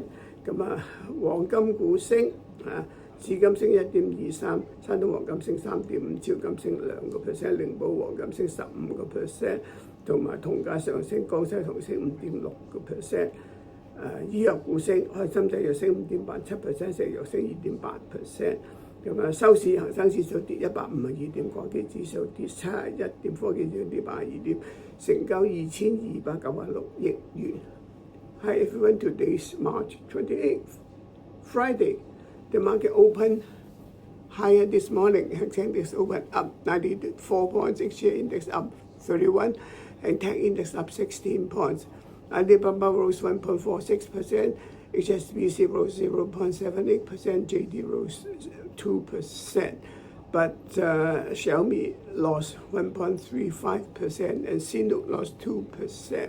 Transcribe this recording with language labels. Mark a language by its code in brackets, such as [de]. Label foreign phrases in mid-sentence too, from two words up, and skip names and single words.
[yue] 咁啊，黃金股升啊，紫金升1.23%，山東黃金升3.5%，招金升2%，靈寶黃金升15%，同埋銅價上升，江西銅升5.6%。醫藥股升，開心製藥升5.87%，石藥升2.8%。咁啊，收市恒生指數跌152點，國企指數跌71點，科技指數跌82點，成交2296億元。 [en] Hi everyone, today's March 28th, Friday. The market opened higher this morning. Hang Seng Index opened up 94 points, Exchange Index up 31, and Tech Index up 16 points. Alibaba rose 1.46%, HSBC rose 0.78%, JD rose 2%, but Xiaomi lost 1.35% and Sinopec lost 2%.